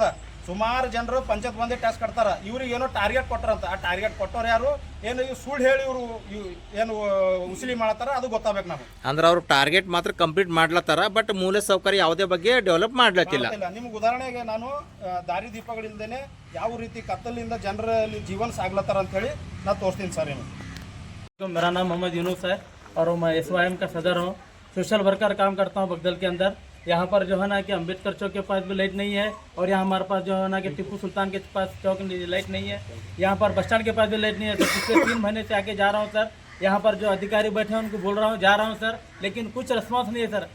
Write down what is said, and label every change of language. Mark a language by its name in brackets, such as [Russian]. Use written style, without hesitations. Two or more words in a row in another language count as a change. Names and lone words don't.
[Kannada] ಸುಮಾರು ಜನರು ಪಂಚಾಯತ್ ಬಂದೇ ಟ್ಯಾಕ್ಸ್ ಕಟ್ತಾರ. ಇವ್ರಿಗೆ ಏನೋ ಟಾರ್ಗೆಟ್ ಕೊಟ್ಟಾರಂತ, ಆ ಟಾರ್ಗೆಟ್ ಕೊಟ್ಟವ್ರು ಯಾರು, ಏನು ಸುಳ್ಳು ಹೇಳಿ ಇವರು ಏನು ಉಸಿಲಿ ಮಾಡತ್ತಾರ ಅದು ಗೊತ್ತಾಗಬೇಕು ನಮ್ಗೆ. ಅಂದ್ರೆ ಅವ್ರು ಟಾರ್ಗೆಟ್ ಮಾತ್ರ ಕಂಪ್ಲೀಟ್ ಮಾಡ್ಲತ್ತಾರ, ಬಟ್ ಮೂಲ ಸೌಕರ್ಯ ಯಾವುದೇ ಬಗ್ಗೆ ಡೆವಲಪ್ ಮಾಡ್ಲತ್ತಿಲ್ಲ. ನಿಮ್ಗೆ ಉದಾಹರಣೆಗೆ ನಾನು ದಾರಿ ದೀಪಗಳಿಲ್ದೇನೆ ಯಾವ ರೀತಿ ಕತ್ತಲಿಂದ ಜನರಲ್ಲಿ ಜೀವನ ಸಾಗ್ಲತ್ತಾರ ಅಂತ ಹೇಳಿ ನಾನು ತೋರಿಸ್ತೀನಿ ಸರ್. ಏನು [Hindi] मेरा नाम मोहम्मद यूनुस है और मैं SYM का सदर हूँ। [English] social worker [Hindi] काम करता हूँ बगदल के अंदर। यहाँ पर जो है ना कि अम्बेडकर चौक के पास भी लाइट नहीं है, और यहाँ हमारे पास जो है ना कि टिप्पू सुल्तान के पास चौक में लाइट नहीं है, यहाँ पर बस स्टैंड के पास भी लाइट नहीं है सर। पिछले 3 महीने से आके जा रहा हूँ सर, यहाँ पर जो अधिकारी बैठे हैं उनको बोल रहा हूँ, जा रहा हूँ सर, लेकिन कुछ रिस्पॉन्स नहीं है सर।